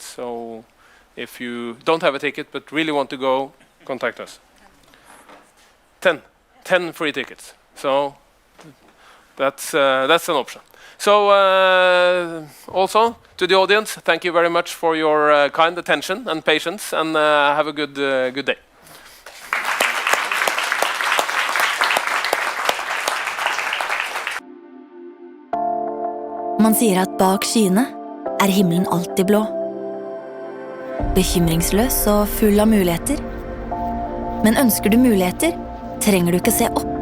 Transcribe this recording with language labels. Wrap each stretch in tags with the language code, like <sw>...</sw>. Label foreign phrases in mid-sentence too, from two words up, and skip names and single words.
<en>So if you don't have a ticket but really want to go, contact us. 10 free tickets. So that's an option. So also to the audience, thank you very much for your kind attention and patience, and have a good day.</en> <no>Man sier at bak skyene himmelen alltid blå. Bekymringsløs og full av muligheter. Men ønsker du muligheter, trenger du ikke se opp.</no>